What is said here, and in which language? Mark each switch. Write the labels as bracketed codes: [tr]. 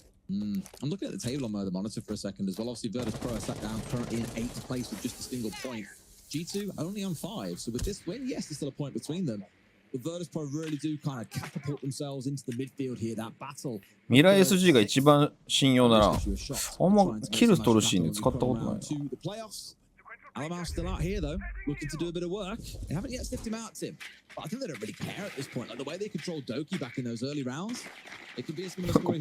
[en] I'm looking at the table on the monitor for a second as well. Obviously, Virtus Pro are sat down currently in 8th place with just a single point. G2 only on 5. So with this win, yes, there's still a point between them. But Virtus Pro really do kind of catapult themselves into the midfield here. That battle. [ja] ミラー SG が一番信用だな。あんまキル取るシーンで使ったことないな。 [en] Alamar still out here though, looking to do a bit of work. They haven't yet sniffed him out, Tim. But I think they don't really care at this point. Like the way they controlled Doki back in those early rounds, it could be a similar story.